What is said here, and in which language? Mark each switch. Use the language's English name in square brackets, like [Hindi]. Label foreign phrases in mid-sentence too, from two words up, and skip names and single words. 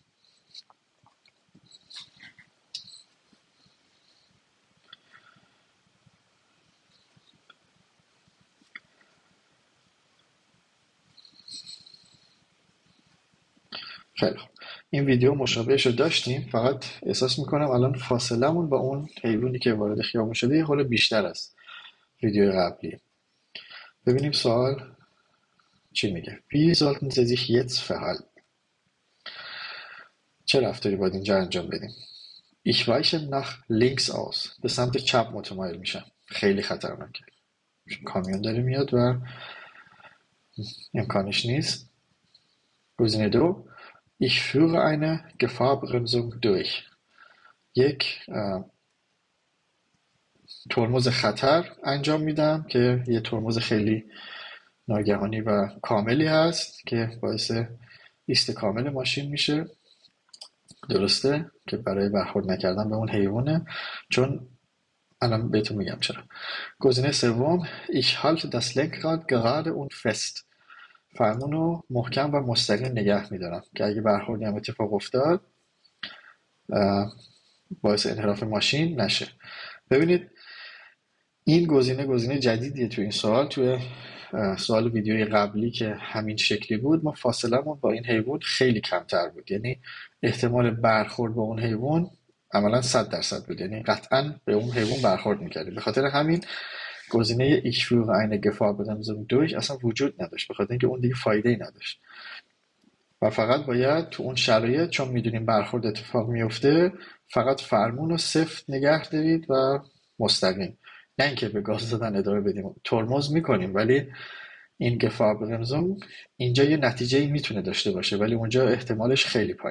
[Persian] خیلی خوب. این ویدیو مشابهش رو داشتیم، فقط احساس میکنم الان فاصلمون با اون حیوانی که وارد خیابون شده یه خورده بیشتر است ویدیو قبلی. ببینیم سوال چی میگه. [German] Wie sollten Sie sich jetzt verhalten؟ [Persian] چه رفتاری باید اینجا انجام بدیم؟ [German] Ich weiche nach links aus، [Persian] به سمت چپ متمایل میشم. خیلی خطرناکه، کامیون داره میاد و امکانش نیست. گزینه دو: [German] Ich führe eine Gefahrbremsung durch. [Persian] یک ترمز خطر انجام میدم که یه ترمز خیلی ناگهانی و کاملی هست که باعث ایست کامل ماشین میشه. درسته که برای برخورد نکردن به اون حیوانه، چون الان بهتون میگم چرا. گزینه سوم [German] ich halte das Lenkrad gerade und fest. [Persian] فرمون رو محکم و مستقیم نگه میدارم که اگه برخوردی هم اتفاق افتاد باعث انحراف ماشین نشه. ببینید این گزینه جدیدیه تو این سوال. توی سوال ویدیوی قبلی که همین شکلی بود ما فاصلمون با این حیوان خیلی کمتر بود، یعنی احتمال برخورد با اون حیوان عملا 100% بود، یعنی قطعا به اون حیوان برخورد میکردیم. به خاطر همین گزینه [German] ich führe eine Gefahrbremsung durch [Persian] اصلا وجود نداشت، به خاطر اینکه اون دیگه فایده ای نداشت و فقط باید تو اون شرایط، چون میدونیم برخورد اتفاق میفته، فقط فرمون رو سفت نگه دارید و مستقیم، نه اینکه به گاز دادن ادامه بدیم. ترمز میکنیم ولی این Gefahrbremsung اینجا یه نتیجه‌ای میتونه داشته باشه ولی اونجا احتمالش خیلی پایین.